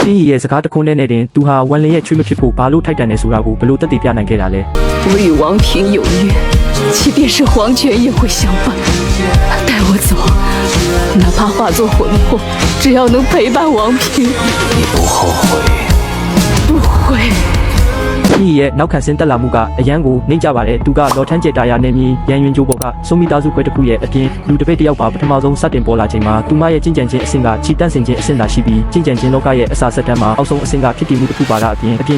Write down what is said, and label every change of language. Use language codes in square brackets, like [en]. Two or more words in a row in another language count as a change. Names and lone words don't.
[my] ချင်းရီရဲ့စကားတခွန်းနဲ့တင်သူဟာဝန်လင်ရဲ့ချွေးမဖြစ်ဖို့ဘာလို့ထိုက်တန်နေဆိုတာကိုဘလို့တက်တည်ပြနိုင်ခဲ့တာလဲ [zh] 我与王平有约，即便是黄泉也会相伴。带我走，哪怕化作魂魄，只要能陪伴王平，你不后悔？不会。 [my] ချင်းရီရဲ့နောက်ခံဆင်းတက်လာမှုကအရန်ကိုနှိမ့်ကြပါတယ်သူကလော်ထန်းကျက်တာယာနဲ့မြင်းရန်ရင်ကျိုးပေါ်ကစုံမီသားစုခွဲတစ်ခုရဲ့အပြင်လူတစ်ပိတ်တစ်ယောက်ပါပထမဆုံးစတင်ပေါ်လာချိန်မှာသူမရဲ့ကျင့်ကြံခြင်းအဆင့်ကချီတက်ဆင်ခြင်းအဆင့်သာရှိပြီးကျင့်ကြံခြင်းလောကရဲ့အစာဆက်တန်းမှာအောက်ဆုံးအဆင့်ကဖြစ်တည်မှုတစ်ခုပါတာအပြင်